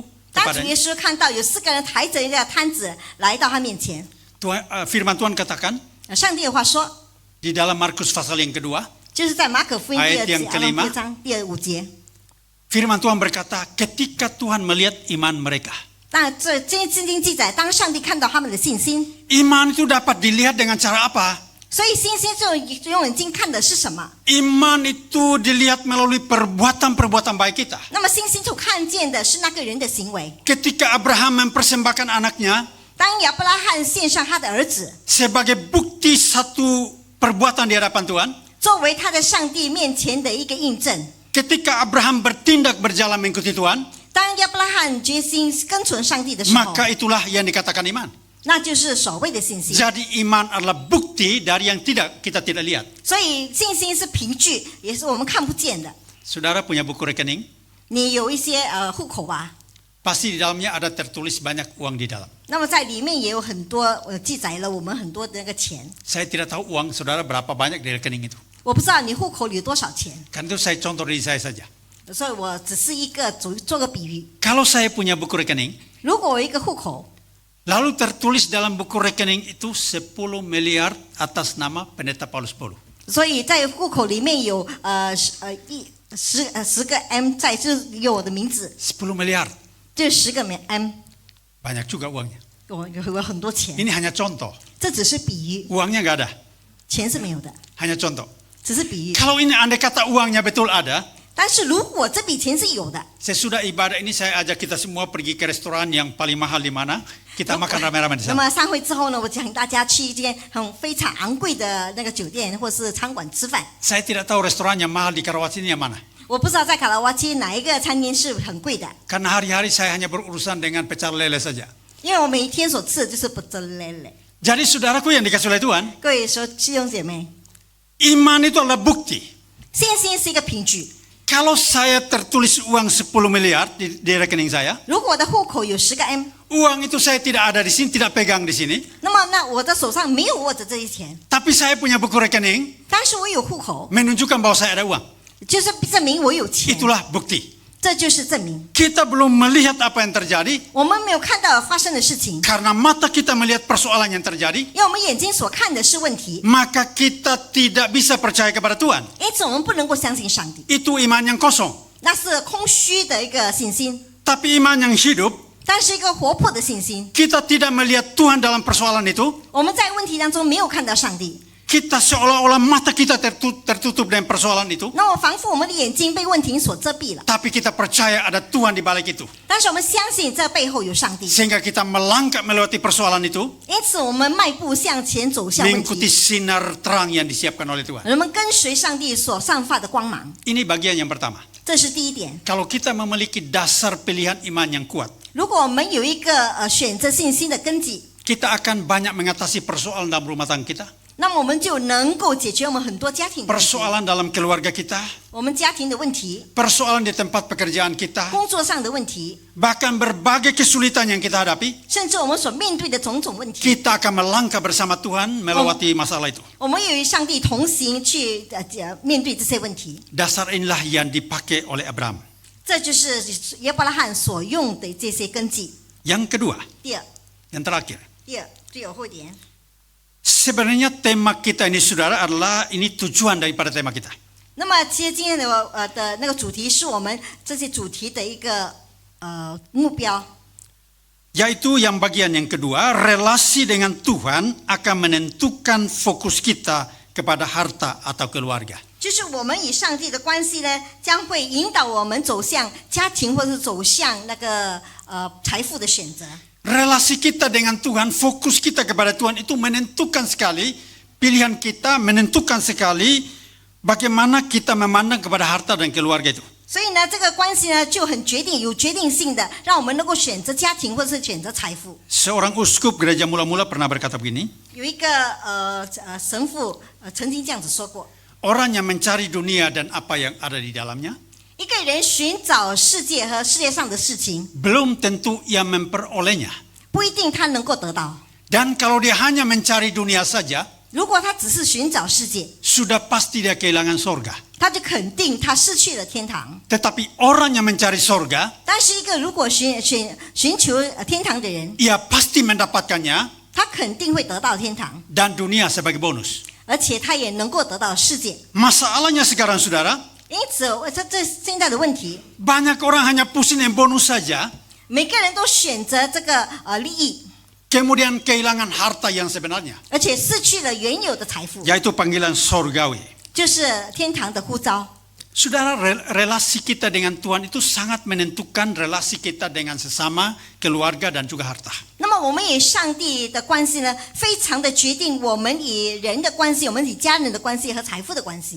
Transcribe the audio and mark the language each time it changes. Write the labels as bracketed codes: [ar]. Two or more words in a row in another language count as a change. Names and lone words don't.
[zh] 当主 [id] kepadanya. [zh] 耶稣看到有4个人抬着一个摊子来到他面前， [id] Firman Tuhan katakan [zh] 上帝的话说， [id] di dalam Markus pasal yang kedua, [zh] 就是在马可福音第 [id] Ayat yang 2 kelima. [zh] 章第5节。 [id] firman Tuhan berkata, ketika Tuhan melihat iman mereka. [zh] 但这圣经记载，当上帝看到他们的信心， [id] Iman itu dapat dilihat dengan cara apa? [zh] 所以信心就用眼睛看的是什么？ [id] Iman itu dilihat melalui perbuatan-perbuatan baik kita. [zh] 那么信心所看见的是那个人的行为。 [id] Ketika Abraham mempersembahkan anaknya [zh] 当亚伯拉罕献上他的儿子， [id] sebagai bukti satu perbuatan di hadapan Tuhan, [zh] 作为他在上帝面前的一个印证。 [id] ketika Abraham bertindak berjalan mengikuti Tuhan, [zh] 当亚伯拉罕决心跟从上帝的时候， [id] maka itulah yang dikatakan iman. [zh] 那就是所谓的信心。 [id] Jadi iman adalah bukti dari yang kita tidak lihat. [zh] 所以信心是凭据，也是我们看不见的。 [id] Saudara punya buku rekening, [zh] 你有一些户口吧， [id] pasti di dalamnya ada tertulis banyak uang di dalam. [zh] 那么在里面也有很多记载了我们很多的那个钱。 [id] Saya tidak tahu uang saudara berapa banyak di rekening itu. [zh] 我不知道你户口里有多少钱， [id] Karena itu saya contoh dari saya saja. [zh] 所以我只是一个做个比喻。 [id] Kalau saya punya buku rekening, [zh] 如果我有一个户口， [id] lalu tertulis dalam buku rekening itu 10 miliar atas nama pendeta Paulus Bolu. [zh] 所以在户口里面有10个 M 在，就是有我的名字， [id] 10 miliar. [zh] 这10个 M， [id] Banyak juga uangnya. [zh] 我有很多钱。 [id] Ini hanya contoh. [zh] 这只是比喻， [id] Uangnya nggak ada. [zh] 钱是没有的， [id] Hanya contoh. [zh] 只是比喻。 [id] Kalau ini andai kata uangnya betul ada, [zh] 但是如果这笔钱是有的， [id] sesudah ibadah ini saya ajak kita semua pergi ke restoran yang paling mahal di mana, kita makan rame-rame di [zh] 那 [id] sana. [zh] 么散会之后呢，我请大家去一间非常昂贵的那个酒店或是餐馆吃饭。 [id] Saya tidak tahu restoran yang mahal di Karawaci ini yang mana. [zh] 我不知道在卡拉瓦基哪一个餐厅是很贵的， [id] Karena hari-hari saya hanya berurusan dengan pecel lele saja. [zh] 因为我每一天所吃的就是不真累累。 [id] Jadi saudaraku yang dikasih oleh Tuhan, [zh] 各位说弟兄姐妹， [id] iman itu adalah bukti. [zh] 信心是一个凭据。 [id] Kalau saya tertulis uang 10 miliar di rekening saya, [zh] 如果我的户口有10个 M， [id] uang itu saya tidak ada di sini, tidak pegang di sini. [zh] 那么我的手上没有握着这些钱， [id] Tapi saya punya buku rekening [zh] 但是我有户口， [id] menunjukkan bahwa saya ada uang. [zh] 就是证明我有钱， [id] Itulah bukti. [zh] 这就是证明。 [id] Kita belum melihat apa yang terjadi [zh] 我们没有看到发生的事情， [id] karena mata kita melihat persoalan yang terjadi, [zh] 因为我们眼睛所看的是问题， [id] maka kita tidak bisa percaya kepada Tuhan. [zh] 因此我们不能够相信上帝， [id] Itu iman yang kosong. [zh] 那是空虚的一个信心。 [id] Tapi iman yang hidup, [zh] 但是一个活泼的信心， [id] kita tidak melihat Tuhan dalam persoalan itu. [zh] 我们在问题当中没有看到上帝， [id] Kita seolah-olah mata kita tertutup dengan persoalan itu. [zh] 那么仿佛我们的眼睛被问题所遮蔽了。 [id] Tapi kita percaya ada Tuhan di balik itu. [zh] 但是我们相信这背后有上帝， [id] Sehingga kita melangkah melewati persoalan itu, [zh] 因此我们迈步向前走向问 [id] mengikuti [zh] 题， [id] sinar terang yang disiapkan oleh Tuhan. [zh] 我们跟随上帝所散发的光芒， [id] Ini bagian yang pertama. [zh] 这是第一点。 [id] Kalau kita memiliki dasar pilihan iman yang kuat, [zh] 如果我们有一个选择信心的根基， [id] kita akan banyak mengatasi persoalan dalam rumah tangga kita, [zh] 那么我们就能够解决我们很多家庭的问题， [id] persoalan dalam keluarga kita, [zh] 我们家庭的问题， [id] persoalan di tempat pekerjaan kita, [zh] 工作上的问题， [id] bahkan berbagai kesulitan yang kita hadapi, [zh] 甚至我们所面对的种种问题， [id] kita akan melangkah bersama Tuhan melewati masalah itu. [zh] 我们与上帝同行去面对这些问题。 [id] Dasar inilah yang dipakai oleh Abraham. [zh] 这就是亚伯拉罕所用的这些根基。 [id] Yang kedua, [zh] 第二， [id] yang terakhir. [zh] 最后一点， [id] Sebenarnya tema kita ini saudara adalah ini tujuan daripada tema kita. [zh] 那么其实今天的那个主题是我们这些主题的一个目标， [id] Yaitu yang bagian yang kedua, relasi dengan Tuhan akan menentukan fokus kita kepada harta atau keluarga. [zh] 就是我们与上帝的关系呢，将会引导我们走向家庭，或是走向那个财富的选择。 [id] Relasi kita dengan Tuhan, fokus kita kepada Tuhan itu menentukan sekali pilihan kita, menentukan sekali bagaimana kita memandang kepada harta dan keluarga itu. [zh] 所以呢，这个关系呢就很有决定性的，让我们能够选择家庭，或是选择财富。 [id] Seorang uskup gereja mula-mula pernah berkata begini, [zh] 有一个神父曾经这样子说过： [id] orang yang mencari dunia dan apa yang ada di dalamnya, [zh] 一个人寻找世界和世界上的事情， [id] belum tentu ia memperolehnya. [zh] 不一定他能够得到。 [id] Dan kalau dia hanya mencari dunia saja, [zh] 如果他只是寻找世界， [id] sudah pasti dia kehilangan sorga. [zh] 他就肯定他失去了天堂。 [id] Tetapi orang yang mencari sorga, [zh] 但是一个如果寻求天堂的人， [id] ia pasti mendapatkannya [zh] 他肯定会得到天堂， [id] dan dunia sebagai bonus. [zh] 而且他也能够得到世界。 [id] Masalahnya sekarang saudara, [zh] 因此，这现在的问题， [id] banyak orang hanya pusing yang bonus saja, [zh] 每个人都选择这个利益， [id] kemudian kehilangan harta yang sebenarnya, [zh] 而且失去了原有的财富， [id] yaitu panggilan sorgawi. [zh] 就是天堂的呼召。 [id] Saudara, relasi kita dengan Tuhan itu sangat menentukan relasi kita dengan sesama, keluarga dan juga harta. [zh] 那么我们与上帝的关系呢，非常的决定我们与人的关系，我们与家人的关系和财富的关系。